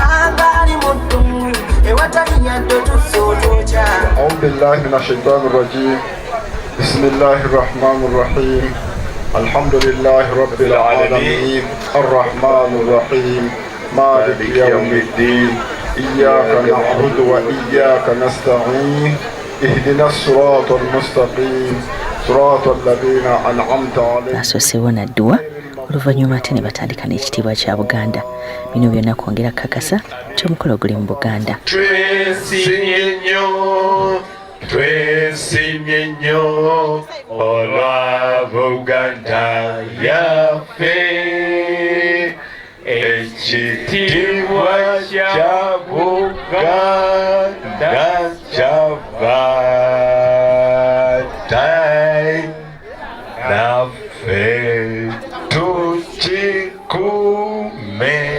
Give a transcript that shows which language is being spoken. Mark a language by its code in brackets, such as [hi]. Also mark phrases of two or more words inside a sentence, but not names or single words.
[ar] أعوذ بالله من الشيطان الرجيم بسم الله الرحمن الرحيم الحمد لله رب العالمين الرحمن الرحيم مالك يوم الدين إياك نعبد وإياك نستعين اهدنا الصراط المستقيم صراط الذين أنعمت عليهم. [lg] Basoseewo n'adduwa oluvannyuma ate ne batandika n'ekitiibwa kya Buganda. Bino byonna kwongera kakasa nti omukolo guli mu Buganda. Twesimye nnyo olwa Buganda yaffe, ekitiibwa kya Buganda kyavaatai naffe tukikume.